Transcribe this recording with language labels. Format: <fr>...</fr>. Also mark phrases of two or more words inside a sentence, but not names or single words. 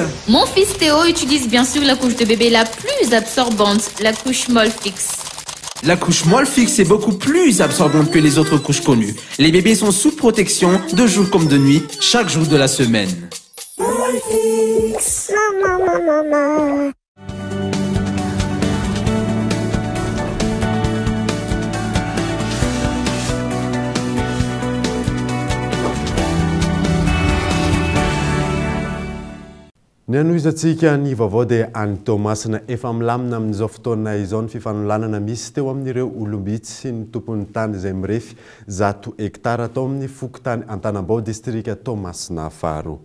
<fr>Mon fils Théo utilise bien sûr la couche de bébé la plus absorbante, la couche molle fixe. La couche molle fixe est beaucoup plus absorbante que les autres couches connues. Les bébés sont sous protection de jour comme de nuit, chaque jour de la semaine. Molle fixe. Maman.</fr> <mg>Ny anoizatsika ny vaovao dia any Tomasina efa milamina amin'izao fotoana izao ny fifanolanana misy teo amin'ireo olombitsy sy ny tompon'ny tany izay mirefy 100 hektara atao amin'ny fokontany Antanambao distrika Tomasina faharoa.</mg>